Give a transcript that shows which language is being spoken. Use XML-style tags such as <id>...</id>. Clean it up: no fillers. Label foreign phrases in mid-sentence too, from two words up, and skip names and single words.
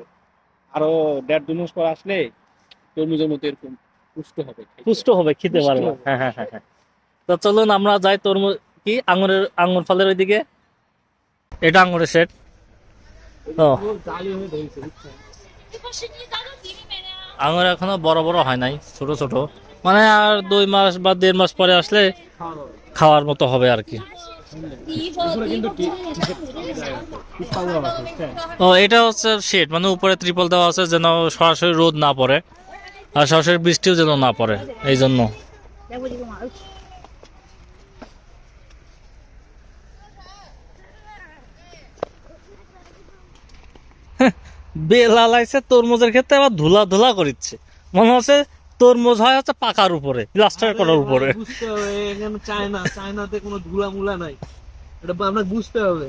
<bn>আরো 1.5-2 মাস পর আসলে তরমুজের মতো এরকম পুষ্ট হবে, পুষ্ট হবে, খেতে পুষ্ট পারবে। হবে। হ্যাঁ হ্যাঁ হ্যাঁ হ্যাঁ। তো চলুন আমরা যাই তরমুজ কি আঙ্গুর ফলের ওইদিকে। এটা আঙ্গুরের শেড। ও, জালি হয়ে ধরেছে, বুঝছেন?</bn> <zh>这个是你当做地里面的啊。</zh> <bn>আঙ্গুর এখনো বড় বড় হয় নাই, ছোট ছোট। মানে আর 2 মাস বা 1.5 মাস পরে আসলে খাওয়ার মতো হবে আর কি। উপরে কিন্তু ও, এটা হচ্ছে শেড, মানে উপরে ত্রিপল দেওয়া আছে যেন সরাসরি রোদ না পড়ে আর সরাসরি বৃষ্টিও যেন না পড়ে, এই জন্য।</bn> <zh>来，我就跟我儿子。</zh> <bn>বেলাল আইছে তরমুজের ক্ষেত্রে আবার ধুলা ধুলা করিচ্ছে, মনে হচ্ছে তরমুজ হয় হচ্ছে পাকার উপরে, প্লাস্টার করার উপরে। বুঝতে হবে এখানে চায়নাতে কোনো ধুলা মুলা নাই, এটা আমরা বুঝতে হবে।</bn>